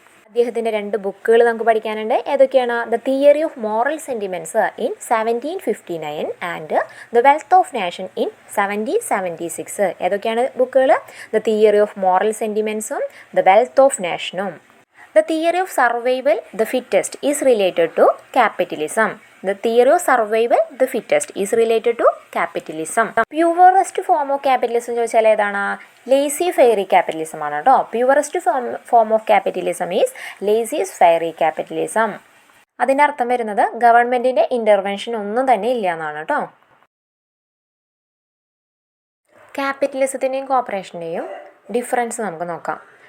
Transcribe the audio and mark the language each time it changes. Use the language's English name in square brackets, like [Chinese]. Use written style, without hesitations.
[Malayalam] അദ്ദേഹത്തിൻ്റെ 2 ബുക്കുകൾ നമുക്ക് പഠിക്കാനുണ്ട്. ഏതൊക്കെയാണ്? The theory of moral sentiments in 1759 and the wealth of nation in 1776. ഏതൊക്കെയാണ് ബുക്കുകൾ? The theory of moral സെൻറ്റിമെൻറ്റ്സും the wealth of നാഷനും. [English] The theory of survival the fittest is related to capitalism. The theory of survival the fittest is related to capitalism. Purest form of capitalism [Malayalam] ചോദിച്ചാൽ ഏതാണ്? Lazy fairy capitalism ആണ് കേട്ടോ. [English] Purest form of capitalism is laissez faire capitalism. [Malayalam] അതിൻ്റെ അർത്ഥം വരുന്നത് ഗവൺമെൻറ്റിൻ്റെ intervention ഒന്നും തന്നെ ഇല്ല എന്നാണ് കേട്ടോ. ക്യാപിറ്റലിസത്തിൻ്റെയും കോപ്പറേഷൻ്റെയും ഡിഫറൻസ് നമുക്ക് നോക്കാം.